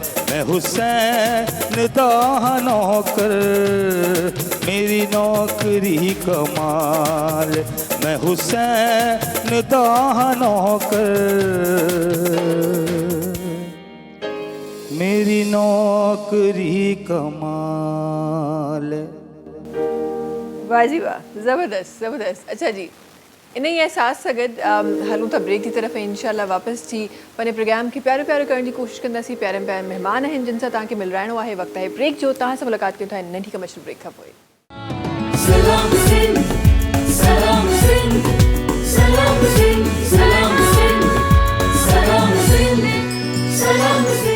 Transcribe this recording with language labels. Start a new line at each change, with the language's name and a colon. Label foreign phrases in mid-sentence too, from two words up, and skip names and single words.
Punjabi: میں حسین دا نوکر، میری نوکری کمال. میں حسین دا نوکر، میری نوکری کمال.
Sindhi: वाह जी वाह, ज़बरदस्त ज़बरदस्त। अच्छा जी, इन्हें एहसास सां गॾु हलूं था ब्रेक की तरफ़। इंशाल्लाह वापसि थी पंहिंजे प्रोग्राम खे प्यारो प्यारो करण जी कोशिशि कंदासीं। प्यारे प्यारे महिमान आहिनि जिन सां तव्हांखे मिलाइणो आहे। वक़्तु आहे ब्रेक जो, तव्हां सां मुलाक़ात कयूं था नंढी कमर्शियल ब्रेक खां पोइ। सलाम सिंध, सलाम सिंध, सलाम सिंध, सलाम सिंध, सलाम सिंध, सलाम सिंध।